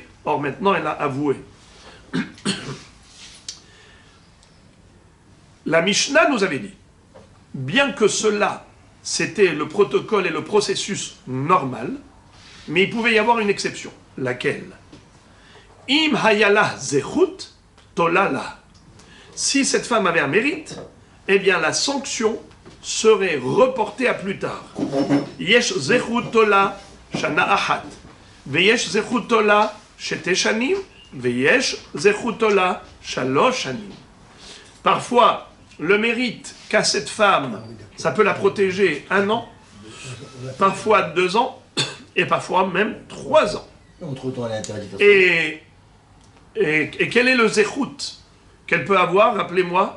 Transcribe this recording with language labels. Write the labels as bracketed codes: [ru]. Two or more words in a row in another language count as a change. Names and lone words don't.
[fr] Or, maintenant, elle a avoué. La Mishnah nous avait dit, bien que cela, c'était le protocole et le processus normal, mais il pouvait y avoir une exception. Laquelle? [he] אם היה לה זכות תולה לה. [fr] Si cette femme avait un mérite, eh bien la sanction serait reportée à plus tard. [he] יש זכות תולה שנה אחת, ויש זכות תולה שתי שנים, ויש זכות תולה שלוש שנים. [fr] Parfois, le mérite qu'a cette femme, ça peut la protéger 1 an, parfois 2 ans, et parfois même 3 ans. Et quel est le zechut qu'elle peut avoir, rappelez-moi?